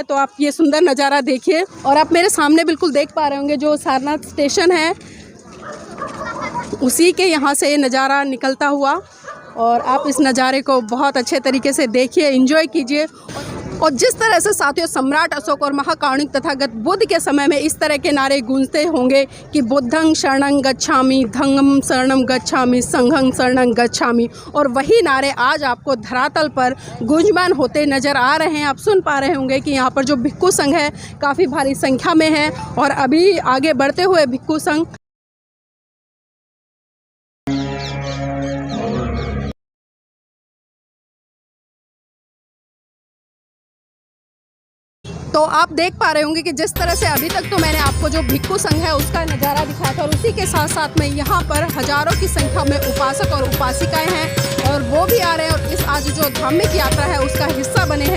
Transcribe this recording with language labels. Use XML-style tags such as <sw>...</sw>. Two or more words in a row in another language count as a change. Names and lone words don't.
<hi>तो आप ये सुंदर नज़ारा देखिए। और आप मेरे सामने बिल्कुल देख पा रहे होंगे जो सारनाथ स्टेशन है, उसी के यहाँ से नज़ारा निकलता हुआ। और आप इस नज़ारे को बहुत अच्छे तरीके से देखिए, एंजॉय कीजिए। और जिस तरह से साथियों सम्राट अशोक और महाकारुणिक तथागत बुद्ध के समय में इस तरह के नारे गूंजते होंगे कि</hi> <pi>बुद्धं शरणं गच्छामि, धम्मं शरणं गच्छामि, संघं शरणं गच्छामि,</pi> <hi>और वही नारे आज आपको धरातल पर गूंजमान होते नज़र आ रहे हैं। आप सुन पा रहे होंगे कि यहाँ पर जो भिक्खु संघ है काफ़ी भारी संख्या में है। और अभी आगे बढ़ते हुए भिक्खु संघ तो आप देख पा रहे होंगे कि जिस तरह से अभी तक तो मैंने आपको जो भिक्खु संघ है उसका नज़ारा दिखाया था, और उसी के साथ साथ में यहाँ पर हजारों की संख्या में उपासक और उपासिकाएं हैं और वो भी आ रहे हैं और इस आज जो धार्मिक यात्रा है उसका हिस्सा बने हैं।</hi>